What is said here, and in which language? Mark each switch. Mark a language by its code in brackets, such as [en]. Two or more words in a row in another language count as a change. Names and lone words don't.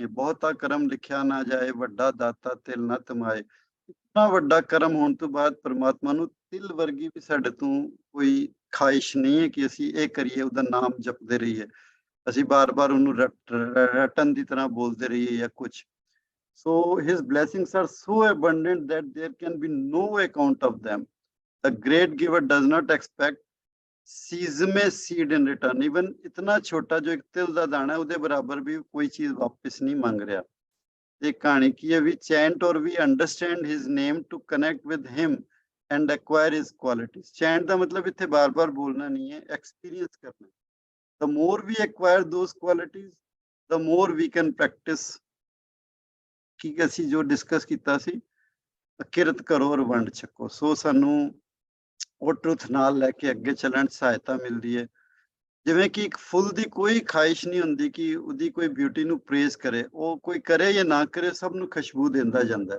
[pa] ਬਹੁਤਾ ਕਰਮ ਲਿਖਿਆ ਨਾ ਜਾਏ, ਵੱਡਾ ਦਾਤਾ ਤਿਲ ਨਾ ਤਮਾਏ। ਇਤਨਾ ਵੱਡਾ ਕਰਮ ਹੋਣ ਤੋਂ ਬਾਅਦ ਪਰਮਾਤਮਾ ਨੂੰ ਤਿਲ ਵਰਗੀ ਵੀ ਸਾਡੇ ਤੋਂ ਕੋਈ ਖਾਹਿਸ਼ ਨਹੀਂ ਹੈ ਕਿ ਅਸੀਂ ਇਹ ਕਰੀਏ, ਉਹਦਾ ਨਾਮ ਜਪਦੇ ਰਹੀਏ, ਅਸੀਂ ਬਾਰ-ਬਾਰ ਉਹਨੂੰ ਰਟਨ ਦੀ ਤਰ੍ਹਾਂ ਬੋਲਦੇ ਰਹੀਏ ਜਾਂ ਕੁਝ। [en] So his blessings are so abundant that there can be no account of them. The great giver does not expect seesame seed in return. [pa] Even ਇਤਨਾ ਛੋਟਾ ਜੋ ਇੱਕ ਤਿਲ ਦਾ ਦਾਣਾ ਹੈ ਉਹਦੇ ਬਰਾਬਰ ਵੀ ਕੋਈ ਚੀਜ਼ ਵਾਪਸ ਨਹੀਂ ਮੰਗ ਰਿਹਾ। ਇਹ ਕਹਾਣੀ ਕੀ ਹੈ? [en] We chant or we understand his name to connect with him and acquire his qualities. [pa] Chant ਦਾ ਮਤਲਬ ਇੱਥੇ ਬਾਰ-ਬਾਰ ਬੋਲਣਾ ਨਹੀਂ ਹੈ, ਐਕਸਪੀਰੀਅੰਸ ਕਰਨਾ। [en] The more we acquire those qualities, the more we can practice [pa] ਕਿ ਅਸੀਂ ਜੋ ਡਿਸਕਸ ਕੀਤਾ ਸੀ, ਕਿਰਤ ਕਰੋ ਔਰ ਵੰਡ ਛਕੋ। ਸੋ ਸਾਨੂੰ ਉਹ ਟਰੂਥ ਨਾਲ ਲੈ ਕੇ ਅੱਗੇ ਚੱਲਣ 'ਚ ਸਹਾਇਤਾ ਮਿਲਦੀ ਹੈ। ਜਿਵੇਂ ਕਿ ਇੱਕ ਫੁੱਲ ਦੀ ਕੋਈ ਖਾਹਿਸ਼ ਨਹੀਂ ਹੁੰਦੀ ਕਿ ਉਹਦੀ ਕੋਈ ਬਿਊਟੀ ਨੂੰ ਪ੍ਰੇਜ਼ ਕਰੇ, ਉਹ ਕੋਈ ਕਰੇ ਜਾਂ ਨਾ ਕਰੇ ਸਭ ਨੂੰ ਖੁਸ਼ਬੂ ਦਿੰਦਾ ਜਾਂਦਾ।